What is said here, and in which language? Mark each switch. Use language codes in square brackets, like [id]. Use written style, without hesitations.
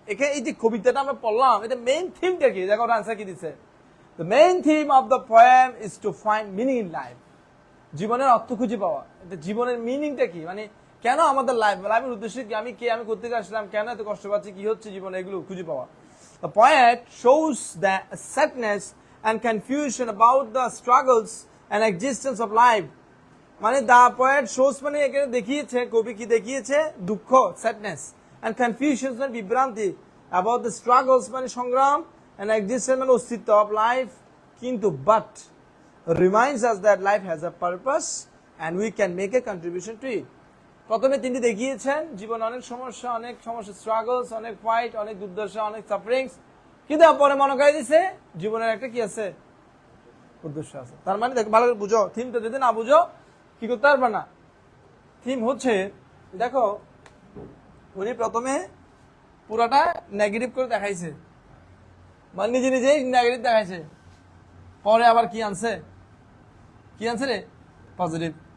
[bn] এখানে এই যে কবিতাটা আমরা পড়লাম, এটা মেইন থিমটা কি? দেখো ওর আনসার কি দিচ্ছে, [en] The main theme of the poem is to find meaning in life. [bn] জীবনের অর্থ খুঁজে পাওয়া। এটা জীবনের মিনিংটা কি, মানে কেন আমাদের লাইফের উদ্দেশ্য কি, আমি কে, আমি করতে আসলাম, কেন এত কষ্ট পাচ্ছি, কি হচ্ছে জীবনে, এগুলো খুঁজে পাওয়া। [en] The poet shows the sadness and confusion about the struggles and existence of life. মানে the poet shows [bn] মানে এখানে দেখিয়েছে, কবি কি দেখিয়েছে, দুঃখ, [en] sadness, and confusion [bn] মানে বিভ্রান্তি, [en] about the struggles [bn] মানে সংগ্রাম, [en] and existence [bn] মানে অস্তিত্ব [en] of life, কিন্তু but reminds us that life has a purpose and we can make a contribution to it. [bn] প্রথমে তিনি দেখিয়েছেন জীবনে অনেক সমস্যা, স্ট্রাগলস, অনেক ফাইট, অনেক দুর্দশা, অনেক সাফারিংস, কিন্তু পরে মনে করে দিছে জীবনের একটা কি আছে, উদ্দেশ্য আছে। তার মানে দেখো, ভালো করে বুঝো থিমটা, যদি না বুঝো কি করতে পারবে না। থিম হচ্ছে, দেখো উনি প্রথমে পুরাটা নেগেটিভ করে দেখাইছে, মানে নিজে নিজেই নেগেটিভ দেখাইছে, পরে আবার কি আনছে, রে পজিটিভ।